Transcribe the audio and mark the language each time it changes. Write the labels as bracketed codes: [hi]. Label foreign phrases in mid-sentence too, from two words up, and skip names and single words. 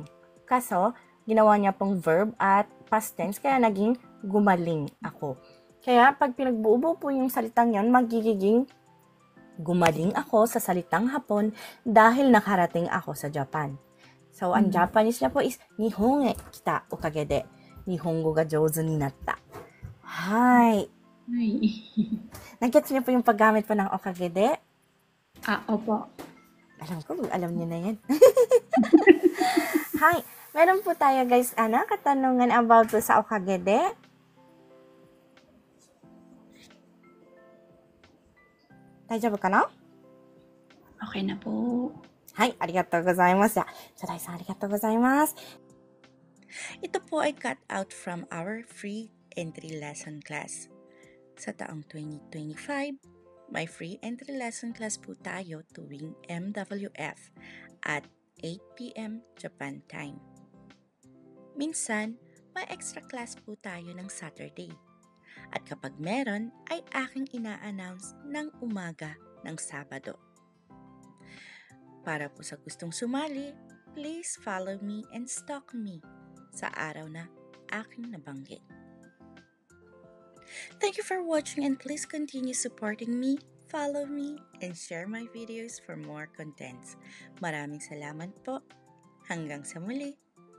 [tl] Kaso, ginawa niya pong verb at [en] past tense, [tl] kaya naging gumaling ako. Kaya, pag pinagbuo po yung salitang yan, magiging gumaling ako sa salitang Hapon dahil nakarating ako sa Japan. So, ang Japanese niya po is, [ja] 日本へ来たおかげで、日本語が上手になった. [en] Hi! [tl] Nag-gets niyo po yung paggamit po ng [ja] おかげで? [tl] Opo. Alam ko, alam niyo na yan. Hi! Meron po tayo guys, katanungan about po sa [ja] おかげで. 大丈夫かな? [tl] Okay na po. [ja] はい、ありがとうございます。Joday-san、ありがとうございます. [tl] Ito po ay [en] cut out from our free entry lesson class. [tl] Sa taong 2025, may [en] free entry lesson class [tl] po tayo tuwing MWF at 8 p.m. [en] Japan time. [tl] Minsan, may [en] extra class [tl] po tayo ng Saturday. At kapag meron, ay aking ina-announce ng umaga ng Sabado. Para po sa gustong sumali, [en] please follow me and stalk me [tl] sa araw na aking nabanggit. [en] Thank you for watching and please continue supporting me, follow me, and share my videos for more contents. [tl] Maraming salamat po. Hanggang sa muli.